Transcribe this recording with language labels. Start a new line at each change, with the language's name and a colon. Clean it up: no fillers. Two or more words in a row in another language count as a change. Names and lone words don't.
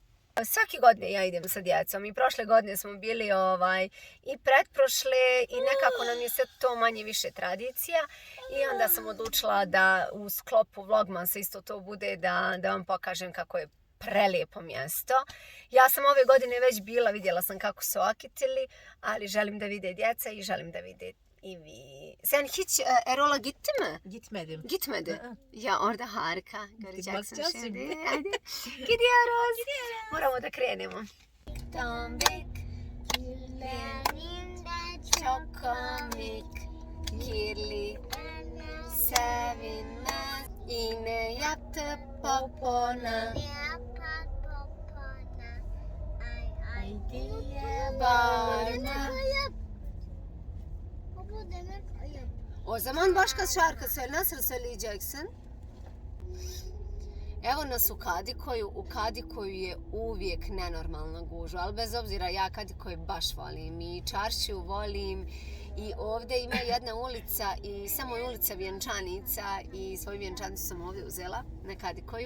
Bosnian: Svake godine ja idem sa djecom i prošle godine smo bili i pretprošle i nekako nam je sve to manje više tradicija i onda sam odlučila da u sklopu vlogmasa isto to bude da vam pokažem kako je prelijepo mjesto. Ja sam ove godine već bila, vidjela sam kako su okitili, ali želim da vide djeca i želim da vide i vi.
Turkish: Sen hiç Erol'a gitti mi? Gitmedim. Gitmedi. Ya orada harika. Göreceksin Bakacağız şimdi. şimdi. Hadi. Gidiyoruz.
Bosnian: Moramo da krenemo.
Turkish: Tombik, Benim de çok komik, kirli, sevinmez. Yine yattı popona. yapar popona. Ay Diye bağırma. Baba demek ayıp. O zaman başka şarkı söyle. Nasıl söyleyeceksin?
Bosnian: Evo nas u Kadikoju. U Kadikoju je uvijek nenormalna gužva, ali bez obzira ja Kadikoj baš volim i čaršiju volim i ovdje ima jedna ulica i samo je ulica Vjenčanica i svoju vjenčanicu sam ovdje uzela na Kadikoju.